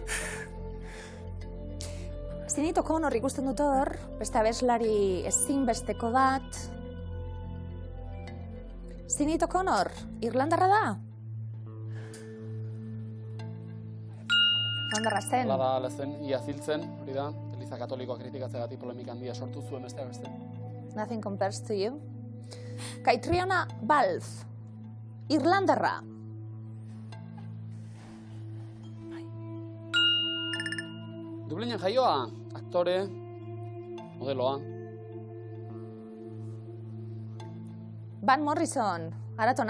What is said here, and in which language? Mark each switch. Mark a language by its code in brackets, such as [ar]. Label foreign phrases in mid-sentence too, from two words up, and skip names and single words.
[eu] Sinead O'Connor ikusten dut hor, beste abeslari ezinbesteko bat. Sinead O'Connor, irlandarra da? Irlandarra zen. Hala da, lezen, ia ziltzen, hori da, Eliza Katolikoa kritikatzeagatik polemika handia sortu zuen besteak beste. [en] Nothing compares to you. [eu] Caitriona Balfe, irlandarra. Dublinen jaioa, aktore, modeloa. Van Morrison, aratona.